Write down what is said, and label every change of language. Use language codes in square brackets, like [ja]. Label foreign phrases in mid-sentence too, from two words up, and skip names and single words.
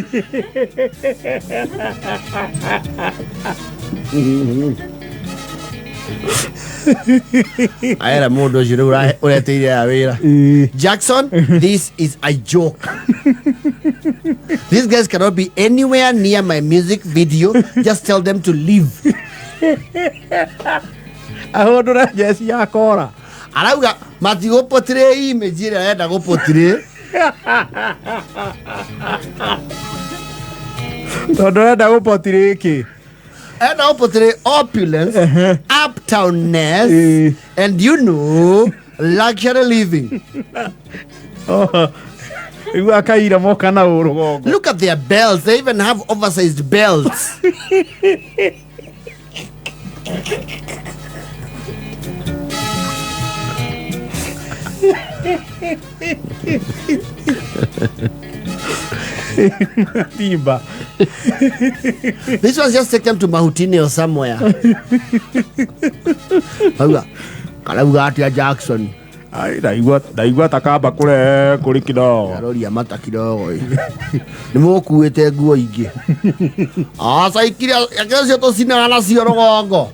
[en] Jackson, this is a joke. These guys cannot be anywhere near my music video. Just tell them to leave. [mer] Arauga matigo potire image ira enda go potire. Todo enda go potire ki. Enda go potire [en] opulence, uptownness, and luxury living. Look at their belts. They even have oversized belts. This was just take them to Mahutini or somewhere. [mer] Kalauga Jackson. Daigua takaba kuri kidogo. Arori amata kidogo. Nimukuite nguo ingi. Saikira yakesho to sinana cio rogongo.